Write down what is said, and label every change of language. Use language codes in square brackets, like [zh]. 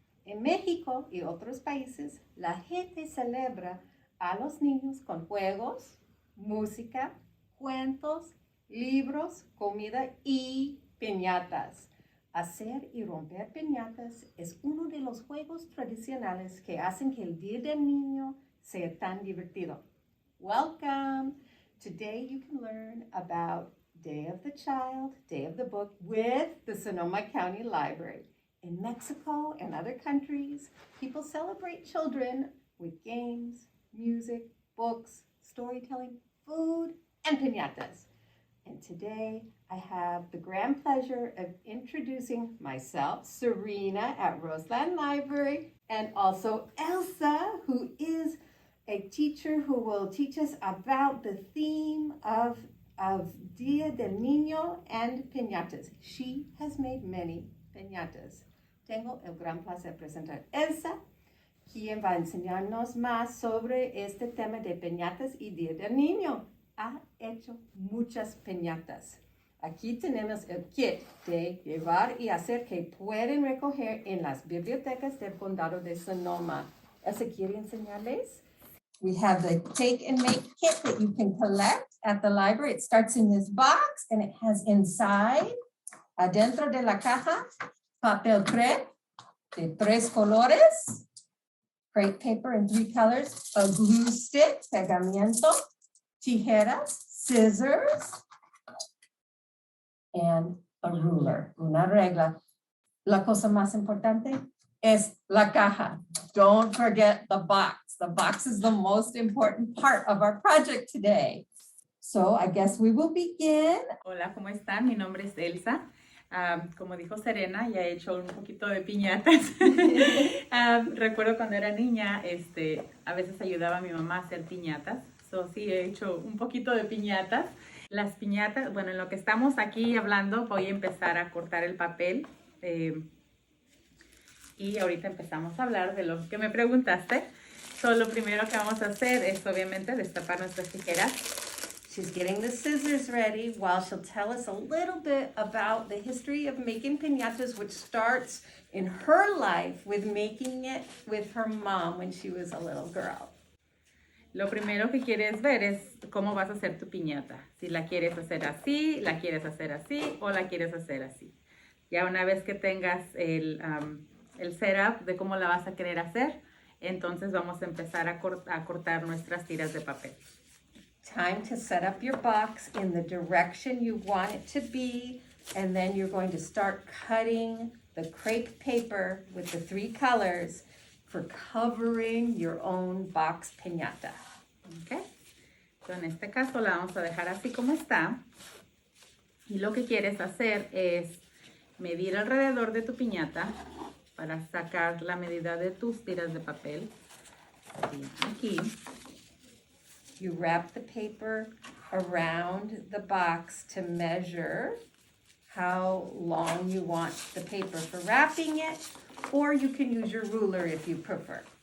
[es] En México y otros países, la gente celebra a los niños con juegos, música, cuentos, libros, comida y piñatas. Hacer y romper piñatas es uno de los juegos tradicionales que hacen que el Día del Niño sea tan divertido. [en] Welcome! Today you can learn about Day of the Child, Day of the Book with the Sonoma County Library. In Mexico and other countries, people celebrate children with games, music, books, storytelling, food, and piñatas. And today, I have the grand pleasure of introducing myself, Serena, at Roseland Library, and also Elsa, who is a teacher who will teach us about the theme of Día del Niño and piñatas. She has made many piñatas. [es] Tengo el gran placer de presentar a Elsa, quien va a enseñarnos más sobre este tema de piñatas y Día del Niño. Ha hecho muchas piñatas. Aquí tenemos el kit de llevar y hacer que pueden recoger en las bibliotecas del Condado de Sonoma. Elsa, ¿quiere enseñarles? [en] We have the Take&Make kit that you can collect at the library. It starts in this box and it has inside, [es] adentro de la caja, papel crepe de 3 colores, [en] crepe paper in 3 colors, a glue stick, pegamento, tijeras, scissors, and a ruler, [es] una regla. La cosa más importante es la caja. [en] Don't forget the box. The box is the most important part of our project today. So I guess we will begin. [es] Hola, ¿cómo están? Mi nombre es Elsa. Como dijo Serena, ya he hecho un poquito de piñatas. Recuerdo cuando era niña, a veces ayudaba a mi mamá a hacer piñatas. Sí, he hecho un poquito de piñatas. Las piñatas, bueno, en lo que estamos aquí hablando, voy a empezar a cortar el papel. Y ahorita empezamos a hablar de lo que me preguntaste. Lo primero que vamos a hacer es, obviamente, destapar nuestras tijeras. [en] She's getting the scissors ready while she'll tell us a little bit about the history of making piñatas, which starts in her life with making it with her mom when she was a little girl. [es] Lo primero que quieres ver es cómo vas a hacer tu piñata. Si la quieres hacer así, la quieres hacer así o la quieres hacer así. Ya una vez que tengas el setup de cómo la vas a querer hacer, entonces vamos a empezar a cortar nuestras tiras de papel. [en] Time to set up your box in the direction you want it to be, and then you're going to start cutting the crepe paper with the 3 colors for covering your own box piñata. Okay. [es] So en este caso la vamos a dejar así como está. Y lo que quieres hacer es medir alrededor de tu piñata para sacar la medida de tus tiras de papel. Aquí. [en] You wrap the paper around the box to measure how long you want the paper for wrapping it, or you can use your ruler if you prefer.